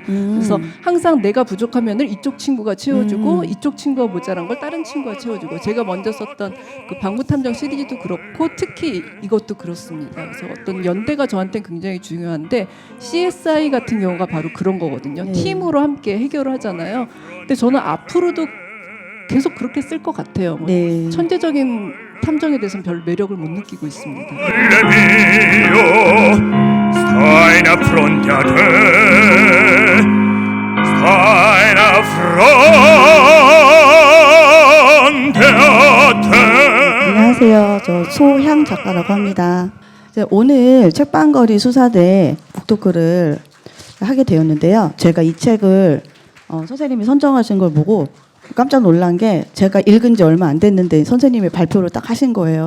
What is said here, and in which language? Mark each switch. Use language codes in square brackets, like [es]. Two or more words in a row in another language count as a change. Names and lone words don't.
[ko] 그래서 항상 내가 부족하면은 이쪽 친구가 채워주고 이쪽 친구가 모자란 걸 다른 친구가 채워주고, 제가 먼저 썼던 그 방구탐정 시리즈도 그렇고 특히 이것도 그렇습니다. 그래서 어떤 연대가 저한테 굉장히 중요한데 CSI 같은 경우가 바로 그런 거거든요. 네. 팀으로 함께 해결을 하잖아요. 근데 저는 앞으로도 계속 그렇게 쓸 것 같아요. 뭐 네. 천재적인 탐정에 대해서는 별 매력을 못 느끼고 있습니다. [nap] Stai in fronte a te, stai in fronte a te. [ko] 안녕하세요. 저 소향 작가라고 합니다. 이제 오늘 책방거리 수사대 북토크를 하게 되었는데요. 제가 이 책을 선생님이 선정하신 걸 보고 깜짝 놀란 게, 제가 읽은 지 얼마 안 됐는데 선생님이 발표를 딱 하신 거예요.